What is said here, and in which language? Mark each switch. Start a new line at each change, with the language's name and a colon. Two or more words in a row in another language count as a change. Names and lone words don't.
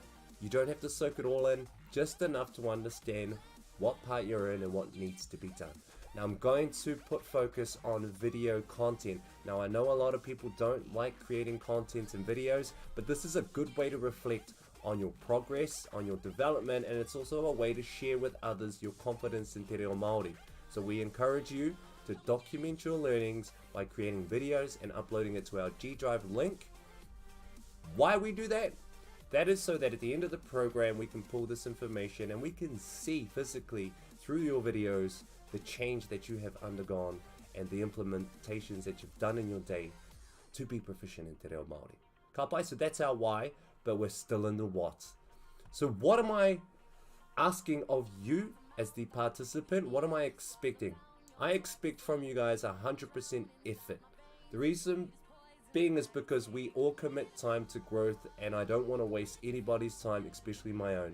English: You don't have to soak it all in, just enough to understand what part you're in and what needs to be done. Now I'm going to put focus on video content. Now I know a lot of people don't like creating content and videos, but this is a good way to reflect on your progress, on your development, and it's also a way to share with others your confidence in
Māori: te reo Māori.
English: So we encourage you to document your learnings by creating videos and uploading it to our G Drive link. Why we do that? That is so that at the end of the program we can pull this information and we can see physically through your videos the change that you have undergone and the implementations that you've done in your day to be proficient in
Māori: te reo Māori. Ka pai,
English: so that's our why, but we're still in the what. So what am I asking of you as the participant? What am I expecting? I expect from you guys 100% effort. The reason being is because we all commit time to growth, and I don't want to waste anybody's time, especially my own.